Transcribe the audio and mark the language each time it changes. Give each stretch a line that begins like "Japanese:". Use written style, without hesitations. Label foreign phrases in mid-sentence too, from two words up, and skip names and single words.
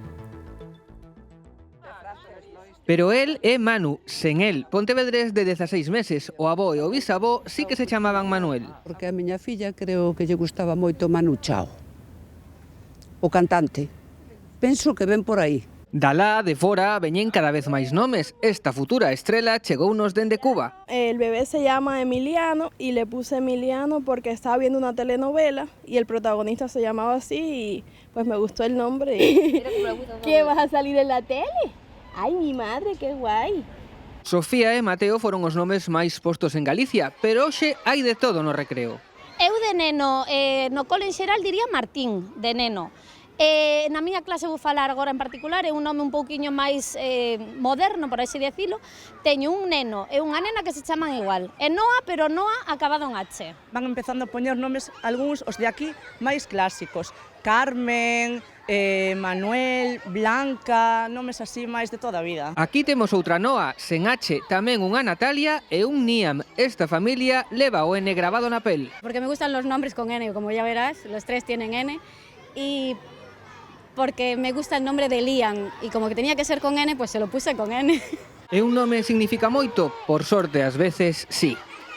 Galician: Pero él é Manu, sen el, pontevedrés de 16 meses. O avó e o bisavó sí que se chamaban Manuel. Porque a miña filla creo que lle gustaba moito Manu Chao, o cantante. Penso que ven por aí. Dalá, de fora, veñen cada vez máis nomes. Esta futura estrela chegounos dende Cuba.
Spanish: El bebé se llama Emiliano y le puse Emiliano porque estaba viendo una telenovela y el protagonista se llamaba así y pues me gustó el nombre. ¿Qué, vas a salir en la tele? Ay, mi madre, qué guay.
Galician: Sofía e Mateo foron os nomes máis postos en Galicia, pero hoxe hai de todo no recreo. Eu de neno, no cole en xeral diría Martín, de neno. Na miña clase vou falar agora en particular, é un nome un pouquiño máis moderno, por así decirlo. Teño un neno e unha nena que se chaman igual. É Noa, pero Noa acabado en H. Van empezando a poñer nomes, algúns, os de aquí, máis clásicos. Carmen, Manuel, Blanca, nomes así máis de toda a vida. Aquí temos outra Noa, sen H, tamén unha Natalia e un Niam. Esta familia leva o N grabado na pel.
Spanish: Porque me gustan los nombres con N, como ya verás, los tres tienen N. Y porque me gusta el nombre de Liam, y como que tenía que ser con N, pues se lo puse con N.
Galician: E un nome significa moito? Por sorte, ás veces, sí.